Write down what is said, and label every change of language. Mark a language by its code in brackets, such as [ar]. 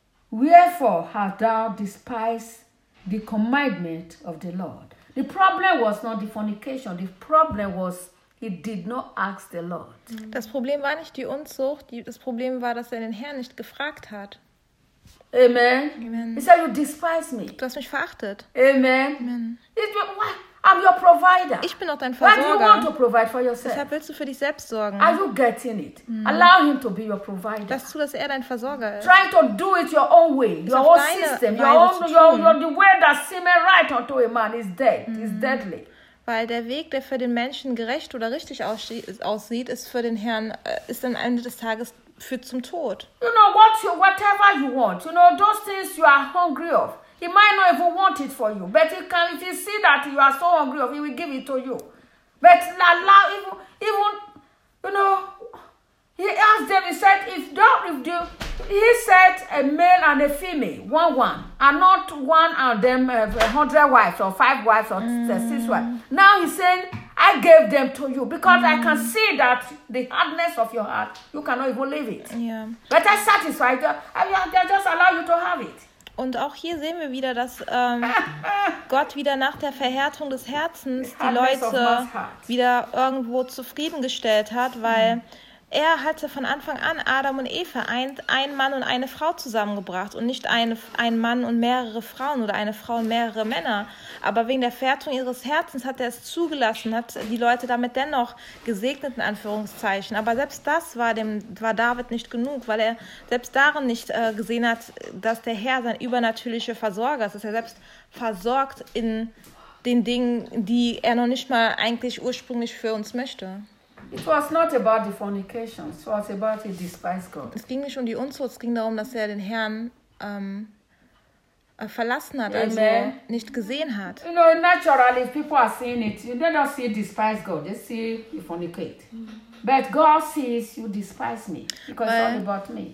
[en] Wherefore hast thou despised the commandment of the Lord? The problem was not the fornication, the problem was he did not ask the Lord. [de] Das Problem war nicht die Unzucht. Das Problem war, dass er den Herrn nicht gefragt hat. Amen. Amen. [en] He said, you despise me. [de] Du hast mich verachtet. Amen. Amen. [en] I'm your provider. [de] Ich bin auch dein Versorger. [en] Why do you want to provide for yourself? [de] Deshalb willst du für dich selbst sorgen. [en] Are you getting it? Mm. Allow him to be your provider. [de] Lass zu, dass er dein Versorger ist. [en] Try to do it your own way. Your own system. The way that seems right unto a man is dead. Mm. It's deadly. [de] Weil der Weg, der für den Menschen gerecht oder richtig aussieht, ist für den Herrn, ist am Ende des Tages führt zum Tod. [en] You know what you, whatever you want, you know those things you are hungry of. He might not even want it for you, but he can. If he see that you are so hungry of, he will give it to you. But allow even you know. He asked them. He said, he said, a male and a female, one, and not one of them 100 wives or 5 wives or 6 wives. Now he's saying, I gave them to you because I can see that the hardness of your heart, you cannot even live it. Yeah. But I satisfy you. I just allow you to have it. [de] Und auch hier sehen wir wieder, dass Gott wieder nach der Verhärtung des Herzens die Leute wieder irgendwo zufriedengestellt hat, weil er hatte von Anfang an Adam und Eva eint, einen Mann und eine Frau zusammengebracht und nicht einen Mann und mehrere Frauen oder eine Frau und mehrere Männer. Aber wegen der Verhärtung ihres Herzens hat er es zugelassen, hat die Leute damit dennoch gesegnet, in Anführungszeichen. Aber selbst das war David nicht genug, weil er selbst darin nicht gesehen hat, dass der Herr sein übernatürlicher Versorger ist, dass er selbst versorgt in den Dingen, die er noch nicht mal eigentlich ursprünglich für uns möchte. [en] It was not about the fornication. It was about he despised God. [de] Es ging nicht um die Unzucht. Es ging darum, dass er den Herrn verlassen hat, also nicht gesehen hat. [en] You know, naturally, if people are seeing it, they don't see despise God. They see you fornicate. But God sees you despise me because it's all about me.